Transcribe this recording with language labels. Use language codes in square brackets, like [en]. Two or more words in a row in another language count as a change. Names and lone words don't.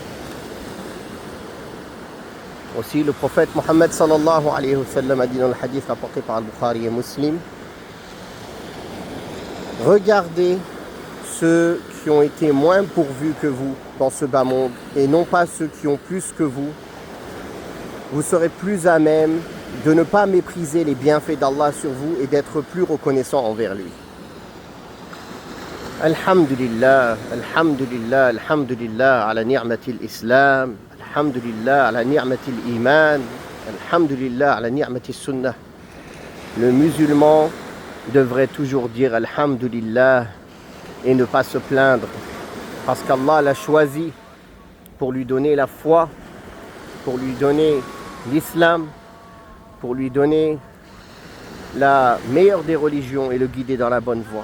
[fr] Aussi, le prophète Mohammed [ar] صلى الله عليه وسلم [fr] a dit dans le hadith rapporté par Al-Bukhari et Muslim, regardez ceux qui ont été moins pourvus que vous dans ce bas monde et non pas ceux qui ont plus que vous. Vous serez plus à même de ne pas mépriser les bienfaits d'Allah sur vous et d'être plus reconnaissant envers lui. [ar] الحمد لله، الحمد لله، الحمد لله على نعمة الإسلام، الحمد لله على نعمة الإيمان، الحمد لله على نعمة السنة. [fr] Le musulman devrait toujours dire alhamdulillah et ne pas se plaindre, parce qu'Allah l'a choisi pour lui donner la foi, pour lui donner l'islam, pour lui donner la meilleure des religions et le guider dans la bonne voie.